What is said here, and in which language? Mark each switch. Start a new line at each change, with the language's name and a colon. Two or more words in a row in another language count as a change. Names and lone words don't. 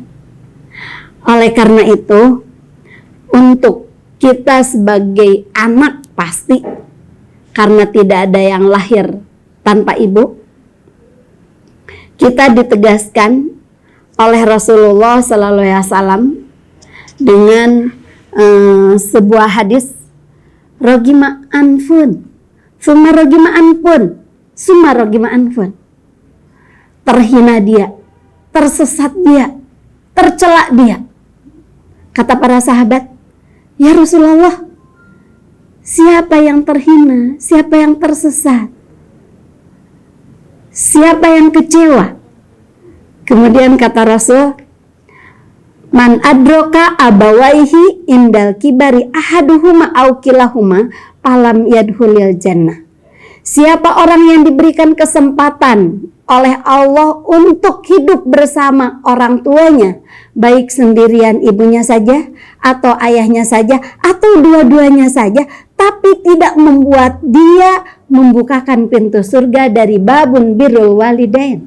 Indonesian: Oleh karena itu, untuk kita sebagai anak pasti, karena tidak ada yang lahir tanpa ibu, kita ditegaskan oleh Rasulullah
Arabic: صلى الله عليه وسلم
Indonesian: dengan sebuah hadis,
Arabic: "رغم أنفه، ثم رغم أنفه، ثم رغم أنفه."
Indonesian: Terhina dia, tersesat dia, tercela dia. Kata para sahabat,
Arabic: "يا رسول الله,
Indonesian: siapa yang terhina, siapa yang tersesat, siapa yang kecewa?" Kemudian kata Rasul,
Arabic: "من أدرك أبويه عند الكبر أحدهما أو كليهما فلم يدخل الجنة."
Indonesian: Siapa orang yang diberikan kesempatan oleh Allah untuk hidup bersama orang tuanya, baik sendirian ibunya saja atau ayahnya saja atau dua-duanya saja, tapi tidak membuat dia membukakan pintu surga dari
Arabic: باب بر الوالدين.